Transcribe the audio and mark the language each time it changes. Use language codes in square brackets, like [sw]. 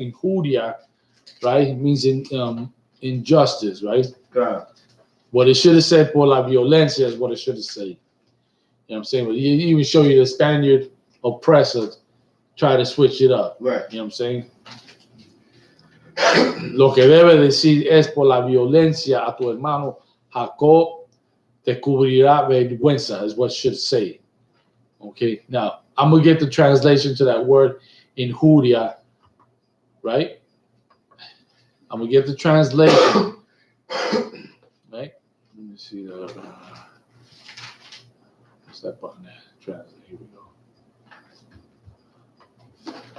[en] Injuria, right, means injustice, right? God. What it should have said, [es] por la violencia, [en] is what it should have said. You know what I'm saying? But he even show you the Spaniard oppressor try to switch it up. Right. You know what I'm saying? [es] Lo que debe decir es por la violencia a tu hermano Jacob te cubrirá vergüenza, [en] is what it should say. Okay, now I'm going to get the translation to that word injuria, right? I'm going to get the translation, right? Let me see that. What's that button there? Translate. Here we go.